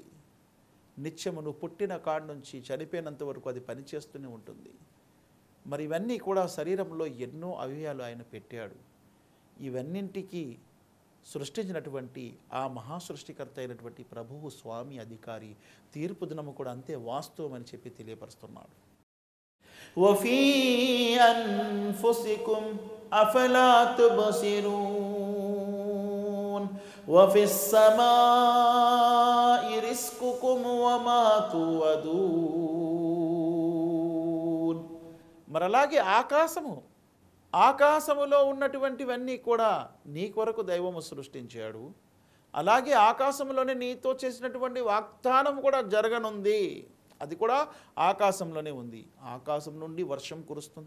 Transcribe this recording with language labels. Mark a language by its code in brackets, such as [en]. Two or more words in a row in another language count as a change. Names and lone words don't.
[te] నిత్యము నువ్వు పుట్టిన కాడ నుంచి చనిపోయినంత వరకు అది పనిచేస్తూనే ఉంటుంది. మరి ఇవన్నీ కూడా శరీరంలో ఎన్నో అవయవాలు ఆయన పెట్టాడు. ఇవన్నింటికి సృష్టించినటువంటి ఆ మహాసృష్టికర్త అయినటువంటి ప్రభువు స్వామి అధికారి. తీర్పు దినము కూడా అంతే వాస్తవం అని చెప్పి తెలియపరుస్తున్నాడు. [ar] وفي أنفسكم أفلا تبصرون وفي السماء رزقكم وما توعدون. [te] మరి అలాగే ఆకాశములో ఉన్నటువంటివన్నీ కూడా నీ కొరకు దైవము సృష్టించాడు. అలాగే ఆకాశంలోనే నీతో చేసినటువంటి వాగ్దానం కూడా జరగనుంది. అది కూడా ఆకాశంలోనే ఉంది. ఆకాశం నుండి వర్షం కురుస్తుంది.